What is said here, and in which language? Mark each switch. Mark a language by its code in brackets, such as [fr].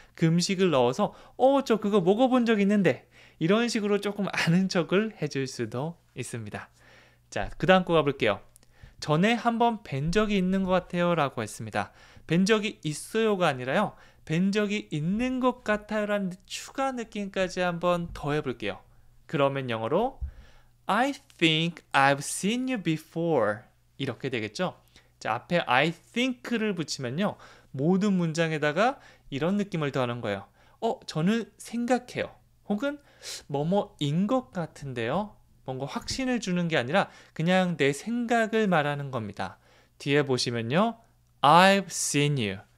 [ko] 그 음식을 넣어서 저 그거 먹어본 적 있는데 이런 식으로 조금 아는 척을 해줄 수도 있습니다. 자, 그 다음 거 가볼게요. 전에 한번 뵌 적이 있는 것 같아요 라고 했습니다. 뵌 적이 있어요가 아니라요. 뵌 적이 있는 것 같아요 라는 추가 느낌까지 한번 더 해볼게요. 그러면 영어로 [en] I think I've seen you before [ko] 이렇게 되겠죠. 자, 앞에 I think를 붙이면요. 모든 문장에다가 이런 느낌을 더하는 거예요. 저는 생각해요. 혹은 뭐뭐인 것 같은데요. 뭔가 확신을 주는 게 아니라 그냥 내 생각을 말하는 겁니다. 뒤에 보시면요. [en] I've seen you.